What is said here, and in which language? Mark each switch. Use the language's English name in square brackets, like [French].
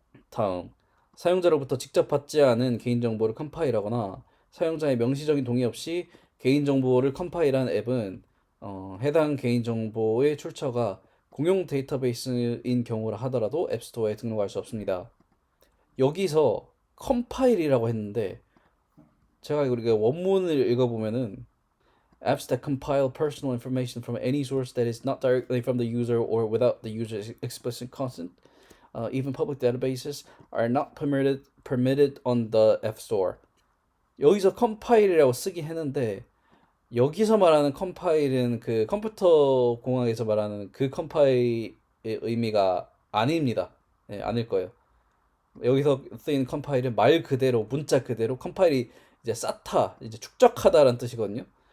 [Korean] 다음, 사용자로부터 직접 받지 않은 개인정보를 컴파일하거나 사용자의 명시적인 동의 없이 개인정보를 컴파일한 앱은 해당 개인정보의 출처가 공용 데이터베이스인 경우라 하더라도 앱스토어에 등록할 수 없습니다. 여기서 컴파일이라고 했는데 제가 이거 원문을 읽어보면은 [English] apps that compile personal information from any source that is not directly from the user or without the user's explicit consent, even public databases, are not permitted on the App Store. [Korean] 여기서 컴파일이라고 쓰긴 했는데 여기서 말하는 컴파일은 그 컴퓨터 공학에서 말하는 그 컴파일의 의미가 아닙니다. 네, 아닐 거예요. 여기서 쓰인 컴파일은 말 그대로 문자 그대로 컴파일이 이제 쌓다, 이제 축적하다라는 뜻이거든요.